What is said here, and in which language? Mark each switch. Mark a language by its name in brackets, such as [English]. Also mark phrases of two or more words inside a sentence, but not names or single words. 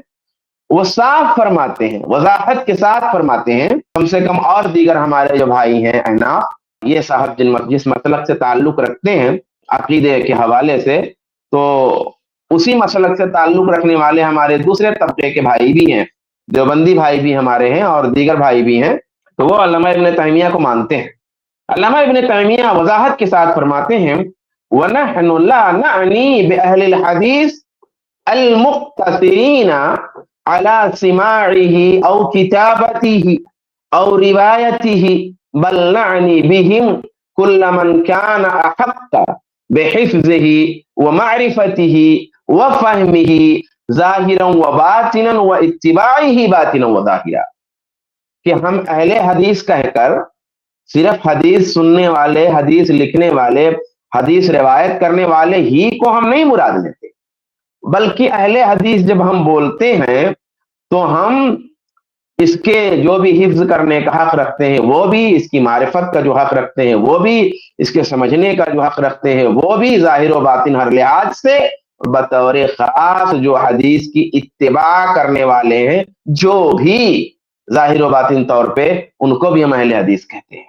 [Hindi] वो साफ फरमाते हैं, वजाहत के साथ फरमाते हैं, कम से कम और दीगर हमारे जो भाई हैं अहनाफ, ये साहब जिस मसलक से ताल्लुक रखते हैं अकीदे के हवाले से, तो उसी मसलक से ताल्लुक रखने वाले हमारे दूसरे तबके के भाई भी हैं, देवबंदी भाई भी हमारे हैं और दीगर भाई भी हैं, तो वो अल्लामा इब्न तैमिया को मानते हैं। अल्लामा इब्न तैमिया वजाहत के साथ फरमाते हैं [Arabic] ونحن لا نعني بأهل الحديث المقتصرين على سماعه أو كتابته أو روايته بل نعني بهم كل من كان أحق بحفظه ومعرفته وفهمه ظاهرا وباطنا واتباعه باطنا وظاهرا, [Hindi] कि हम अहले हदीस कहकर सिर्फ हदीस सुनने वाले, हदीस लिखने वाले, हदीस रिवायत करने वाले ही को हम नहीं मुराद लेते, बल्कि अहले हदीस जब हम बोलते हैं तो हम इसके जो भी हिफ्ज करने का हक रखते हैं वो भी, इसकी मारिफत का जो हक रखते हैं वो भी, इसके समझने का जो हक रखते हैं वो भी, ज़ाहिर व बातिन हर लिहाज से, बतौर खास जो हदीस की इत्तिबा करने वाले हैं जो भी ज़ाहिर व बातिन तौर पे, उनको भी हम अहले हदीस कहते हैं।